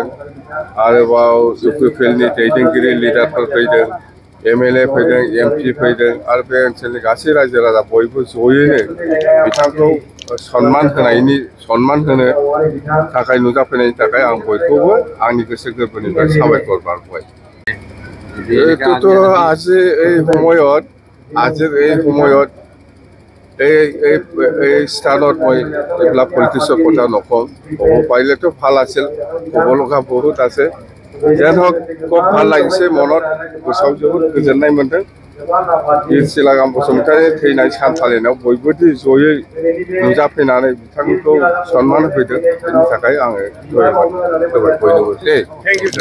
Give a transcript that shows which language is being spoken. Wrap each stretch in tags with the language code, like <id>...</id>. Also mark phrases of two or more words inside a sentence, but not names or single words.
<brx>आरोबाव UPPLनि दैदेनगिरि लिडारफोर फैदों। MLA फैदों, MP फैदों आरो बे ओनसोलनि गासै रायजो राजा बयबो जयैनो बिथांखौ सन्मान होनो थाखाय नुजाफैनायनि थाखाय आं बयखौबो आंनि गोसो गोरबोनिफ्राय साबायखर बावबाय।</brx> <as>এইটোতো আজিৰ এই সময়ত এই স্থানত মই এইবিলাক পলিটিক্সৰ কথা নকওঁ। ক'ব পাৰিলেতো ভাল আছিল, ক'ব লগা বহুত আছে। যেন হওক, খুব ভাল লাগিছে, মনত</as> <brx>गोसोआव जोबोद गोजोननाय मोन्दों। बीर शिलागाम बसुमतारीनि थैनाय सान फालिनायाव बयबो जयै नुजाफैनानै बिथांखौ सन्मान होफैदों, बेनि थाखाय आङो धन्यबाद होबाय बयनोबो।</brx>